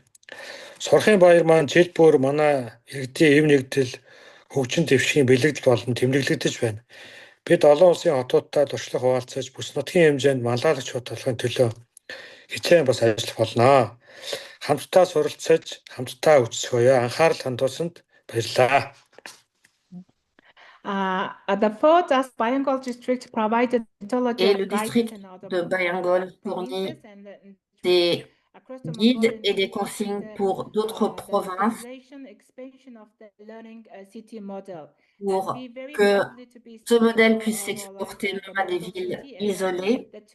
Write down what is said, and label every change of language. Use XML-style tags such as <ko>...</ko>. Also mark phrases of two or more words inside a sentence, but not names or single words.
<mn>Сурахын баяр маань жил бүр манай иргэдийн эв нэгдэл хөгжин дэвшгийн бэлэгдэл болон тэмдэглэгдэж байна. Бид олон улсын хотуудтай туршлага хуваалцаж бүс нутгийн хэмжээнд маллайлагч бодлогын төлөө хичээн бас ажиллах болно. Хамтдаа суралцаж, хамтдаа өсгөөё. Анхаарал хандуулсанд баярлалаа.</mn> <en>The fourth, as Bayangol district provided</en> <fr>Et le district de Bayangol fournit des guides et des consignes pour d'autres provinces pour que ce modèle puisse s'exporter même à des villes isolées.</fr>